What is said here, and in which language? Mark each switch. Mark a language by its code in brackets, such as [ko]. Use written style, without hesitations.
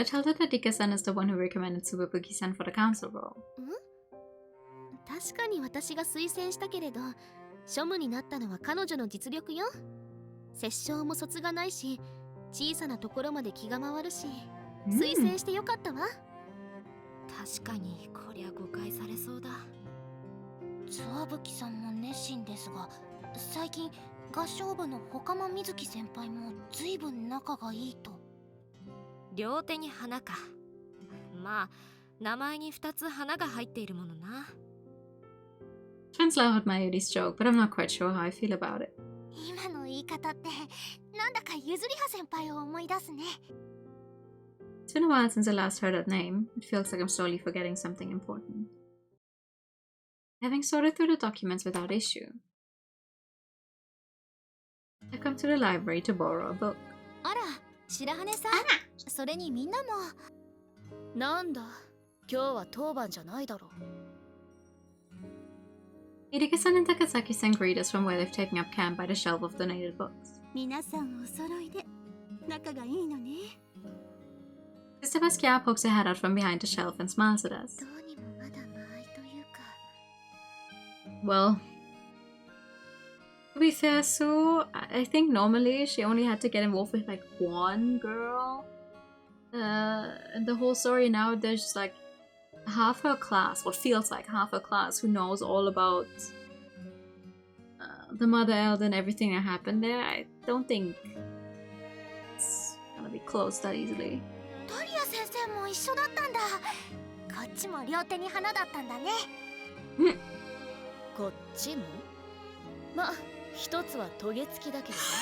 [en] I tell her that Rikka-san is the one who recommended Tsubabuki-san for the council role. [ja] 確かに私が推薦したけれど、庶務になったのは彼女の実力よ。殺傷も卒がないし、小さなところまで気が回るし、推薦してよかったわ。確かにこりゃ誤解されそうだ。つわぶきさんも熱心ですが、最近合唱部のほかまみずき先輩もずいぶん仲がいいと。両手に花か。まあ名前に2つ花が入っているものな。 [en] Friends laugh at Mayuri's joke, but I'm not quite sure how I feel about it. [ja] 今の言い方ってなんだかゆずりは先輩を思い出すね。 [en] It's been a while since I last heard that name. It feels like I'm slowly forgetting something important. Having sorted through the documents without issue, I come to the library to borrow a book. [ja] あら、白羽さん。それにみんなも。なんだ、今日は当番じゃないだろう。 [en] Irika-san and Takasaki-san greet us from where they've taken up camp by the shelf of donated books. [ja] 皆さんお揃いで仲がいいのね。 [en] Sister Basquiat pokes her head out from behind the shelf and smiles at us. [ja] どうにもまだ間合いというか。 [en] Well, to be fair, Sue, I think normally she only had to get involved with like one girl. And the whole story now, there's like half her class, what feels like half her class, who knows all about the Mother Elder and everything that happened there. I don't think it's gonna be closed that easily. [ja] トリア先生も一緒だったんだ。こっちも両手に花だったんだね。こっちも？ま、一つはトゲ付きだけど。